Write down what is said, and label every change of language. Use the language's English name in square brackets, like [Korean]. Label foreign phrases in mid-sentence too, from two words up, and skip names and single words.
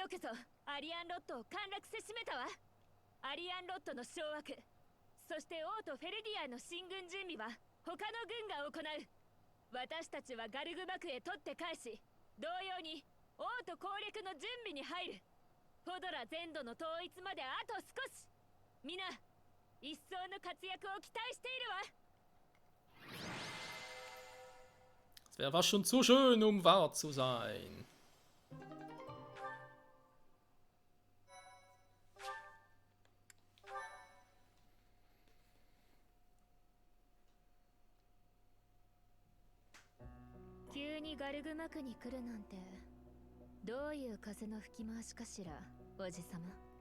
[Japanese] よくぞアリアンロットを陥落せしめたわ。アリアンロットの掌握、そして王とフェルディアの進軍準備は他の軍が行う。私たちはガルグ幕へ取って返し、同様に王と攻略の準備に入る。フォドラ全土の統一まであと少し。皆一層の活躍を期待しているわ。 [German] Es wäre fast schon zu schön, um wahr zu sein. [Japanese] 急にガルグ幕に来るなんて、どういう風の吹き回しかしら、おじさま。